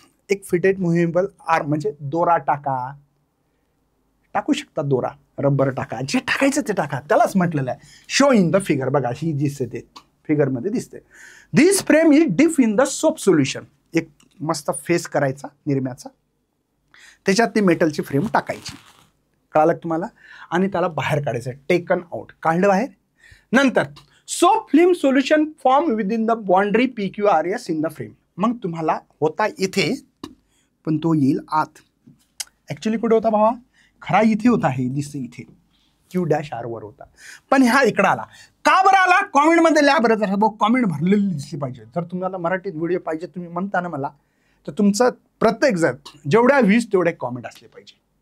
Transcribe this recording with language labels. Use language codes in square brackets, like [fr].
[mr] एक fitted movable arm म्हणजे दोरा टाकू शकता, दोरा, रबर टाका, जे टाकायचं ते टाका, त्यालाच म्हटलेलं आहे. [en] Show in the figure. [mr] बघा ही दिसते, ते फिगरमध्ये दिसते. [en] This frame is dip in the soap solution. [mr] एक मस्त फेस करायचा निरम्याचा, त्याच्यात ती मेटलची फ्रेम टाकायची, कळालं तुम्हाला, आणि त्याला बाहेर काढायचं. [en] taken out, [mr] काढलं बाहेर. नंतर [en] Soap film solution form with in the boundary P Q R S in the frame. [mr] मग तुम्हाला होता इथे, पण तो येईल आत. ऍक्च्युली कुठे होता भावा, खरा इथे होता, हे दिसतं इथे क्यू डॅश आर वर होता, पण हा इकडे आला. का बरं आला, कॉमेंटमध्ये लिहा बरं. जर कॉमेंट भरलेली दिसली पाहिजे. जर तुम्हाला मराठीत व्हिडिओ पाहिजे तुम्ही म्हणता ना मला, तर तुमचं प्रत्येक जण जेवढ्या 20 तेवढे कॉमेंट असले पाहिजे.